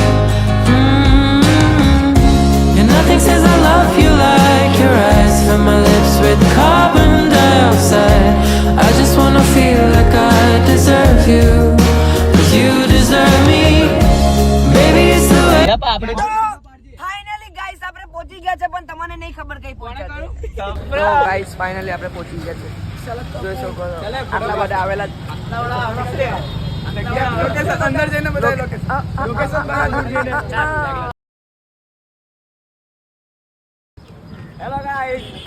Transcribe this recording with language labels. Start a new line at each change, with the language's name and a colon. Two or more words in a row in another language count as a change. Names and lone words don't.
English: And nothing says I love you like your eyes fill my lips with carbon dioxide. I just wanna feel like I deserve you, 'cause you deserve me. Baby, it's the way.
Gujarati: આપણે
English: finally guys
Gujarati: આપણે પહોંચી ગયા છે, પણ તમને નહીં ખબર કઈ પહોંચ્યા છે. તો
English: guys finally
Gujarati: આપણે પહોંચી ગયા છે. જોઈ શકો છો આટલા બધા આવેલા લોકેશન અંદર જઈને બધા લોકેશન બહાર જઈને.
English: hello guys,